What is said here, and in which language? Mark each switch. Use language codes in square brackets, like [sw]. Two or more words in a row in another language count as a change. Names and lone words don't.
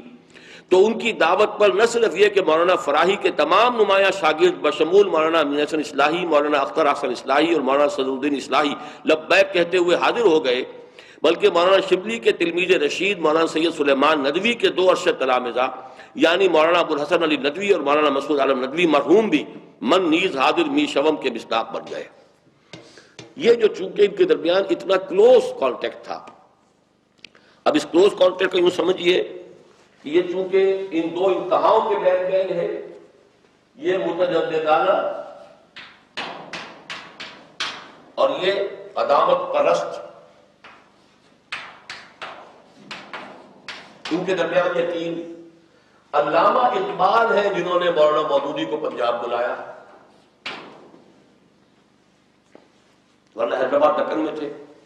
[ur] تو ان کی دعوت پر نہ صرف یہ کہ مولانا فراہی کے تمام نمایاں شاگرد بشمول مولانا امین حسن اصلاحی، مولانا اختر حسن اصلاحی اور مولانا صدر الدین اصلاحی لبیک کہتے ہوئے حاضر ہو گئے، بلکہ مولانا شبلی کے تلمیذ رشید مولانا سید سلیمان ندوی کے 2 ارشد تلامذہ یعنی مولانا ابوالحسن علی ندوی اور مولانا مسعود عالم ندوی مرحوم بھی [fa] من نیز حاضر می شوم [ur] کے مصداق بن گئے۔ یہ جو چونکہ ان کے درمیان اتنا [en] close contact [ur] تھا، اب اس [en] close contact [ur] کو یوں سمجھیے کہ یہ چونکہ ان 2 انتہاؤں کے بین بین ہے، یہ متجددانہ اور یہ قدامت پرست، ان کے درمیان یہ 3 علامہ اقبال ہیں جنہوں نے مولانا مودودی کو پنجاب بلایا، ورنہ حیدرآباد دکن میں تھے،